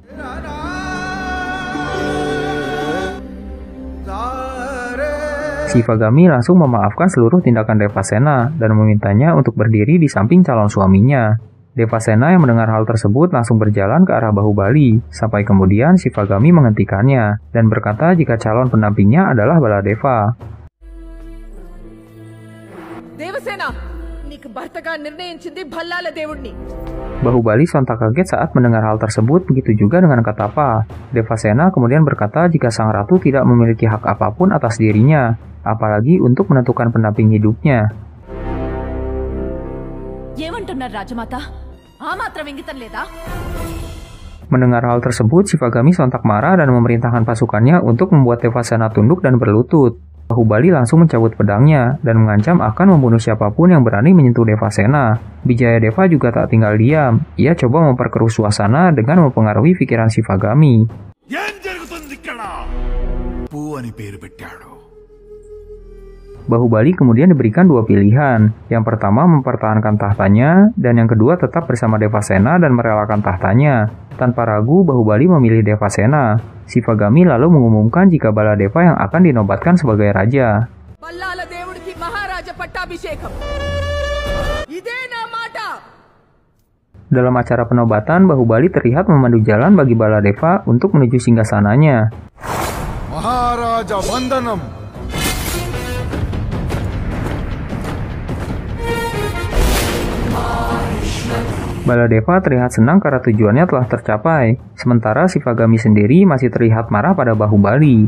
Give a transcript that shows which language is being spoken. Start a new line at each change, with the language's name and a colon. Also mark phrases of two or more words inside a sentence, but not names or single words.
Indonesian: Shivagami langsung memaafkan seluruh tindakan Devasena dan memintanya untuk berdiri di samping calon suaminya. Devasena yang mendengar hal tersebut langsung berjalan ke arah Bahubali, sampai kemudian Shivagami menghentikannya dan berkata jika calon pendampingnya adalah Baladeva.
Telugu: Devasena, నీకు భర్తగా నిర్ణయించింది భల్లాల దేవుణ్ణి.
Indonesian: Bahubali sontak kaget saat mendengar hal tersebut, begitu juga dengan Katapa. Devasena kemudian berkata jika sang ratu tidak memiliki hak apapun atas dirinya, apalagi untuk menentukan pendamping hidupnya.
Telugu: ఏమంటున్నారు రాజమాత? ఆ మాత్రం ఇంగితం లేదా?
Indonesian: Mendengar hal tersebut, Shivagami sontak marah dan memerintahkan pasukannya untuk membuat Devasena tunduk dan berlutut. Bahubali langsung mencabut pedangnya dan mengancam akan membunuh siapapun yang berani menyentuh Devasena. Wijayadeva juga tak tinggal diam. Ia coba memperkeruh suasana dengan mempengaruhi pikiran Shivagami. Bahubali kemudian diberikan dua pilihan. Yang pertama mempertahankan tahtanya, dan yang kedua tetap bersama Devasena dan merelakan tahtanya. Tanpa ragu, Bahubali memilih Devasena. Shivagami lalu mengumumkan jika Baladeva yang akan dinobatkan sebagai raja.
Telugu: బల్లాల దేవుడికి మహారాజ పట్టాభిషేకం. ఇదే నా మాట.
Indonesian: Dalam acara penobatan, Bahubali terlihat memandu jalan bagi Baladeva untuk menuju singgasananya.
Telugu: మహారాజ వందనం.
Indonesian: Baladeva terlihat senang karena tujuannya telah tercapai, sementara Shivagami sendiri masih terlihat marah pada Bahubali.